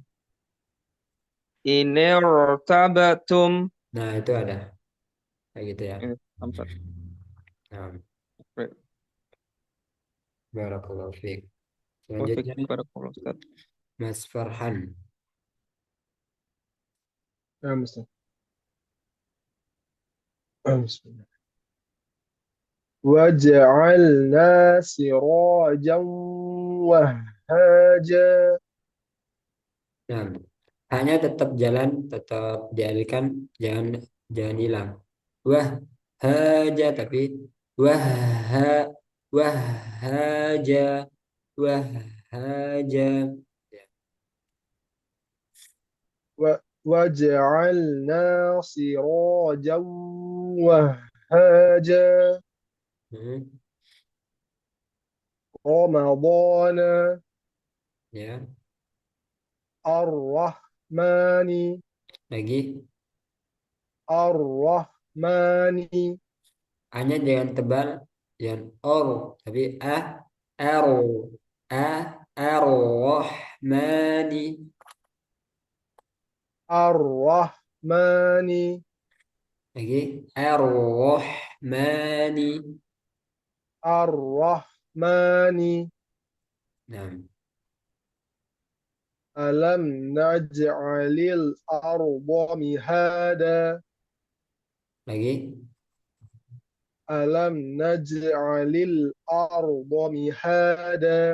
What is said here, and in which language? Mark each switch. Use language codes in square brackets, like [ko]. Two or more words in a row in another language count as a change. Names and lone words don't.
[id] Ini rotabatum. Nah, itu ada kayak gitu ya. Sampai. [ar] Nah, بارك الله فيك. Wafik [id] Selanjutnya [ar] barakallah Ustaz. [id] Mas Farhan. Ustaz. [ar] بسم الله. وجعلنا سراجا وهاجا. [id] Nah, hanya tetap jalan, tetap dialihkan, jangan jangan hilang. Wah, haja tapi wah ha wah haja wah haja. Ya. [ar] وجعلنا سراجا وهاجا. Hmm, رمضان. [id] ya, [ar] الرحمن. [id] lagi [ar] الرحمن. [id] hanya jangan tebal, jangan or tapi aro arrohmani [ar] الرحمن. [id] lagi arrohmani. [ar] الرحمن. [id] Nah, [ar] ألم نجعل الأرض مهادا. [id] lagi [ar] ألم نجعل الأرض مهادا.